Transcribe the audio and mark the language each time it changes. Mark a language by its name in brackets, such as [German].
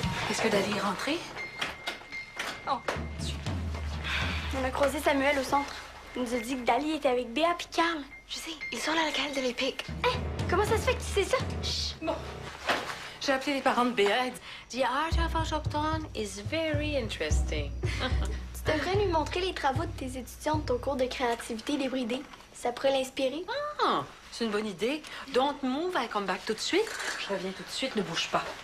[French] Est-ce que Dali est rentré? Oh, On a croisé Samuel au centre. Il nous a dit que Dali était avec Béa puis Carl. Je sais, ils sont à la cale de l'Épique. Hein? Comment ça se fait que tu sais ça? Chut. Bon. J'ai appelé les parents de Béa. [English] The art of autochtone is very interesting. [French] Tu devrais lui montrer les travaux de tes étudiantes au cours de créativité débridée. Ça pourrait l'inspirer. Ah, c'est une bonne idée. [English] Don't move, I come back [French] tout de suite. Je reviens tout de suite, ne bouge pas.